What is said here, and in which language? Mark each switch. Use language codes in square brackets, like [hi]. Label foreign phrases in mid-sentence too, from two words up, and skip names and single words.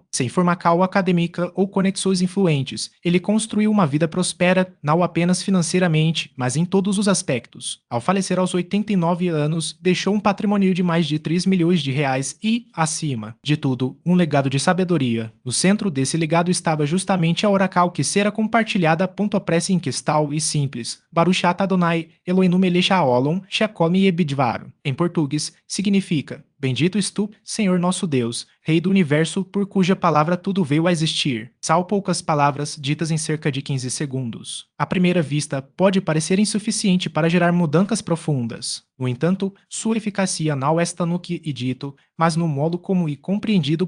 [pt] Sem formação acadêmica ou conexões influentes, ele construiu uma vida próspera, não apenas financeiramente, mas em todos os aspectos. Ao falecer aos 89 anos, deixou um patrimônio de mais de 3 milhões de reais e, acima de tudo, um legado de sabedoria. No centro desse legado estava justamente a oracal que será compartilhada. A prece em questão e simples. [he] ברוך אתה אדני אלהינו מלך העולם שהכל בדבר. [pt] Em português, significa: Bendito és tu, Senhor nosso Deus, Rei do Universo, por cuja palavra tudo veio a existir. São poucas palavras ditas em cerca de 15 segundos. À primeira vista, pode parecer insuficiente para gerar mudanças profundas. No entanto, sua eficácia não está no que é dito, mas no modo como é compreendido.